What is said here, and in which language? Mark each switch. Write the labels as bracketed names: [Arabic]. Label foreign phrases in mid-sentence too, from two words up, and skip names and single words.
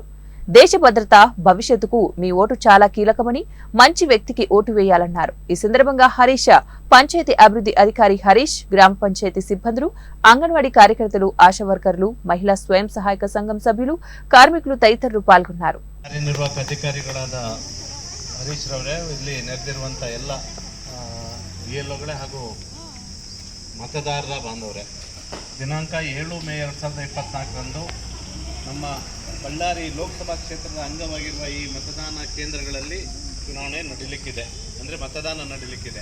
[Telugu] దేశ భద్రత, భవిష్యత్తుకు మీ ఓటు చాలా కీలకమని, మంచి వ్యక్తికి ఓటు వేయాలన్నారు. ఈ సందర్భంగా హరీష్, పంచాయతీ అభివృద్ధి అధికారి హరీష్, గ్రామ పంచాయతీ సిబ్బందులు, అంగన్వాడీ కార్యకర్తలు, ఆశా వర్కర్లు, మహిళా స్వయం సహాయక సంఘం సభ్యులు, కార్మికులు తదితరులు పాల్గొన్నారు. [Kannada] ಕಾರ್ಯನಿರ್ವಾಹಕ ಅಧಿಕಾರಿಗಳಾದ ಹರೀಶ್ ರವರೇ, ಇಲ್ಲಿ ನೆರೆದಿರುವಂಥ ಎಲ್ಲ ಬಿಎಲ್ಒಗಳೇ ಹಾಗೂ ಮತದಾರರ ಬಾಂಧವರೇ, ದಿನಾಂಕ 7 ಮೇ 2024ರಂದು ನಮ್ಮ ಬಳ್ಳಾರಿ ಲೋಕಸಭಾ ಕ್ಷೇತ್ರದ ಅಂಗವಾಗಿರುವ ಈ ಮತದಾನ ಕೇಂದ್ರಗಳಲ್ಲಿ ಚುನಾವಣೆ ನಡೀಲಿಕ್ಕಿದೆ, ಅಂದರೆ ಮತದಾನ ನಡೀಲಿಕ್ಕಿದೆ.